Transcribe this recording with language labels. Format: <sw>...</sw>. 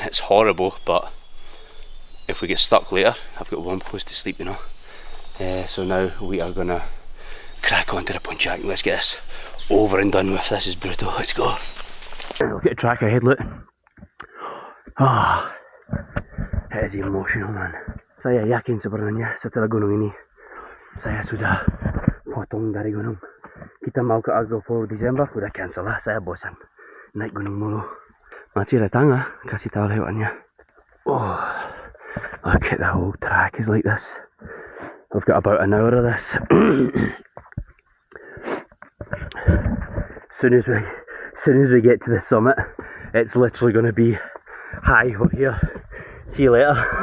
<en>It's horrible, but if we get stuck later I've got warm clothes to sleep, you know. So now we are gonna crack on to the punchak. Let's get this over and done with. This is brutal. Let's go. Look at the track ahead, look. Ah, it is emotional, man.</en> <id>Saya yakin sebenarnya setelah gunung ini saya sudah potong dari gunung. Kita mau ke Agro Desember, udah cancel lah. Saya bosan naik gunung mulu. Masih ada tangga, kasih tahu lewatnya.</id> <en>Oh, look at the whole track is like this. We've got about an hour of this. Soon as we get to the summit, it's literally going to be hi, we're here, see you later.</en>